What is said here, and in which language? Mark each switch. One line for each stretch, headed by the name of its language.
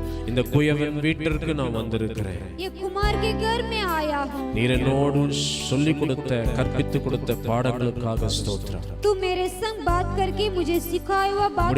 Tamil: இந்த குயவன் வீட்டிற்கு நான் வந்திருக்கிறேன்.
Hindi: ये कुमार के घर में आया हूँ.
Tamil: நீர் என்னோடு சொல்லிக் கொடுத்த, கற்பித்து கொடுத்த பாடங்களுக்காக ஸ்தோத்திரம்.
Hindi: तू मेरे संग बात करके मुझे सिखाया हुआ बात,